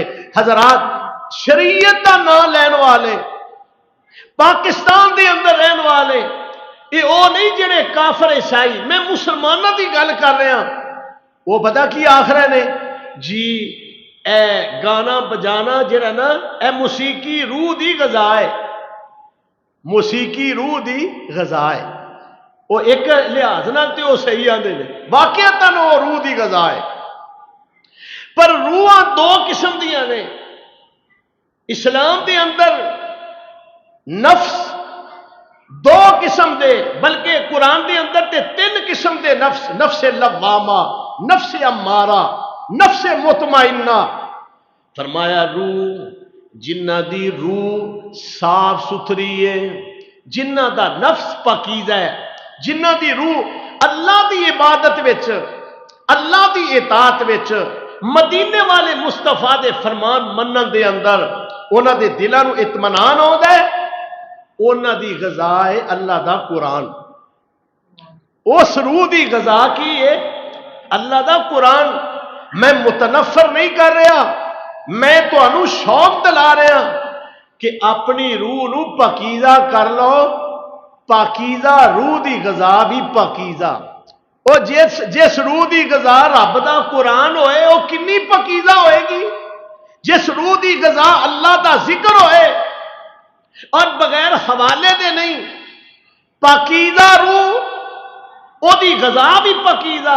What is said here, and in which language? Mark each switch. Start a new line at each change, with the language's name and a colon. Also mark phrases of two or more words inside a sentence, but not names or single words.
Punjabi: حضرات شریعت دا نام لین والے پاکستان دے اندر رہن والے یہ او نہیں جڑے کافر عیسائی، میں مسلمانوں دی گل کر رہا، وہ پتہ کی آخر نے جی اے گانا بجانا جڑا نا اے موسیقی روح دی غذا ہے، موسیقی روح دی غذا ہے۔ وہ ایک لحاظ نال تے وہ صحیح آندے نے، واقعتاً وہ روح دی غذا ہے، پر روحاں دو قسم دیاں نے۔ اسلام دے اندر نفس دو قسم دے، بلکہ قرآن دے اندر تے تین قسم دے نفس، نفس لوامہ، نفس امارہ، نفس مطمئنہ۔ فرمایا روح جنہ دی روح صاف ستھری ہے، جنہ دا نفس پاکیزہ ہے، جنہ دی روح اللہ دی عبادت وچ، اللہ دی اطاعت وچ، مدینے والے مصطفیٰ دے فرمان منن دے اندر انہاں دے دلاں نو اطمینان ہوندا ہے، انہاں دی غذا ہے اللہ دا قرآن۔ اس روح دی غذا کی ہے اللہ دا قرآن۔ میں متنفر نہیں کر رہا، میں تانوں شوق دلا رہا کہ اپنی روح نو پاکیزہ کر لو، پاکیزہ روح دی غذا بھی پاکیزہ، اور جس روح دی غذا رب دا قرآن ہوئے وہ کنی پاکیزہ ہوئے گی، جس روح دی غذا اللہ دا ذکر ہوئے اور بغیر حوالے دے نہیں، پاکیزہ روح او دی غذا بھی پاکیزہ۔